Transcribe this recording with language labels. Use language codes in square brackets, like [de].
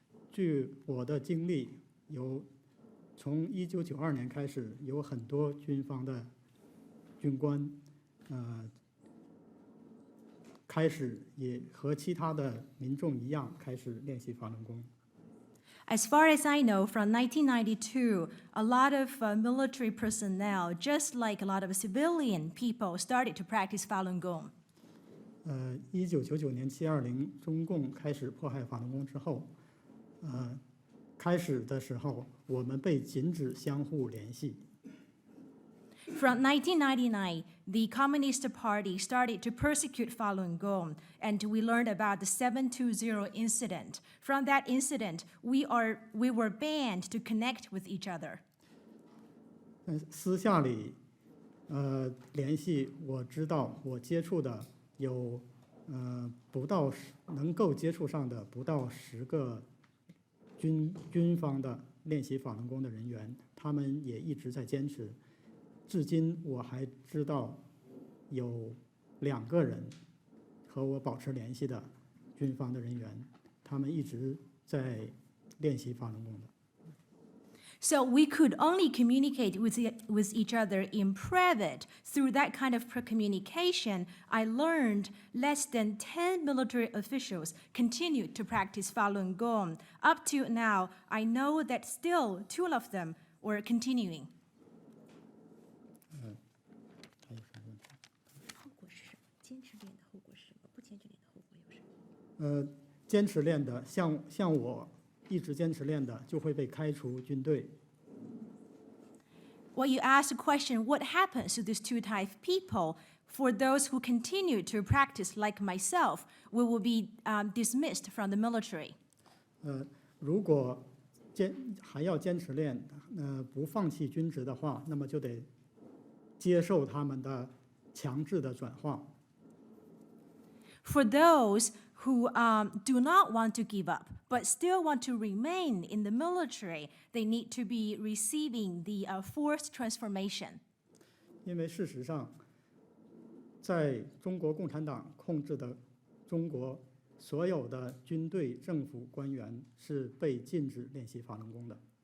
[zh] 据我的经历，从1992年开始，有很多军方的军官，开始也和其他的民众一样，开始练习法轮功。 [en] As far as I know, from 1992, a lot of military personnel, just like a lot of civilian people, started to practice Falun Gong. [zh] 1999年720中共开始迫害法轮功之后，开始的时候我们被禁止相互联系。 [en] From 1999, the Communist Party started to persecute Falun Gong, and we learned about the 720 incident. From that incident, we were banned to connect with each other. [zh] 私下里，联系我知道我接触的有，不到能够接触上的不到10个军方的练习法轮功的人员，他们也一直在坚持。至今我还知道有2个人和我保持联系的军方的人员，他们一直在练习法轮功的。 [en] So we could only communicate with each other in private. Through that kind of communication, I learned less than 10 military officials continued to practice Falun Gong. Up to now, I know that still 2 of them were continuing. [zh] 还有什么问题？后果是什么？坚持练的后果是什么？不坚持练的后果又是什么？坚持练的，像我一直坚持练的，就会被开除军队。 [en] Well, you asked the question, what happens to these 2 types of people? For those who continue to practice like myself, we will be dismissed from the military. [zh] 如果还要坚持练，不放弃军职的话，那么就得接受他们的强制的转化。 [en] For those who do not want to give up, but still want to remain in the military, they need to be receiving the forced transformation. [zh] 因为事实上，在中国共产党控制的中国，所有的军队、政府官员是被禁止练习法轮功的。